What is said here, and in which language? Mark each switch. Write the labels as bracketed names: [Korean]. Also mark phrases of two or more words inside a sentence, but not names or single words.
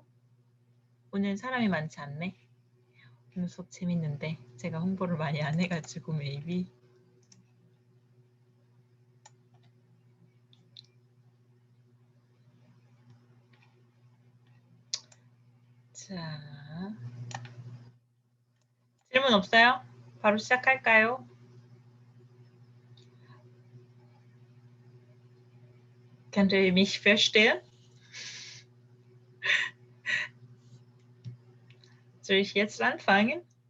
[Korean] 오늘 사람이 많지 않네. 오늘 수업 재밌는데 제가 홍보를 많이 안 해가지고 maybe. 자, 질문 없어요? 바로 시작할까요? [German] Könnt ihr mich verstehen? Soll ich jetzt anfangen?